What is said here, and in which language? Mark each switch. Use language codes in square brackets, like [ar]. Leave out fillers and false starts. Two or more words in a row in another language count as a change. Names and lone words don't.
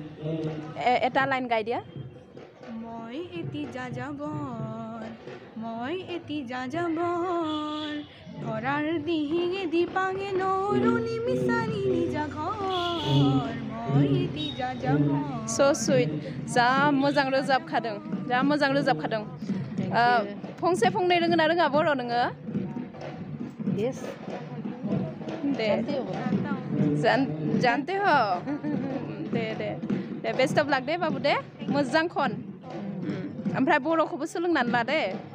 [as] এটা লাইন গাই দিয়া মই এটি যাযাবৰ মই এটি যাযাবৰ ধৰাৰ দিহিঙে দিপাঙে নৰুনি মিছাৰি নিজা ঘৰ মই এটি যাযাবৰ [brx] स' सुइट जा मोजां रोजाबखादों जा मोजां रोजाबखादों फंसे फंनै रोङो ना रोङा बर' नोङो येस दे [hi] जानते हो [brx] दे [en] best of luck [brx] दे बाबु दे मोजां खन ओमफ्राय बर'खौबो सोलोंनानै ला दे